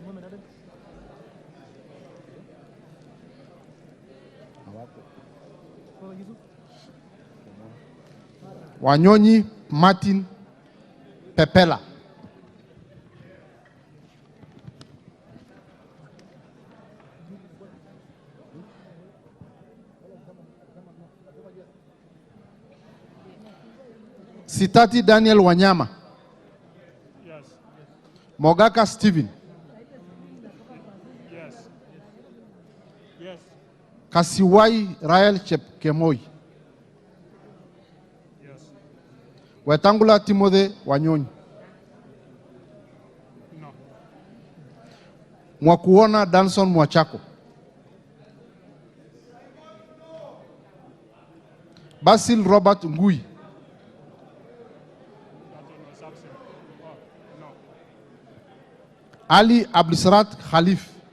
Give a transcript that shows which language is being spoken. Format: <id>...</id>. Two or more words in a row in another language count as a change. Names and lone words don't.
<en>Wanyonyi Martin Pepela. Sitati Daniel Wanyama. Yes. Mogaka Stephen. Yes. Yes. Kasiwai Rael Chepkemoi. Yes. Wetangula Timothy Wanyonyi. No. Mwakuona Danson Mwachako. Basil Robert Ngui. Ali Abdulsarat Khalif.</en>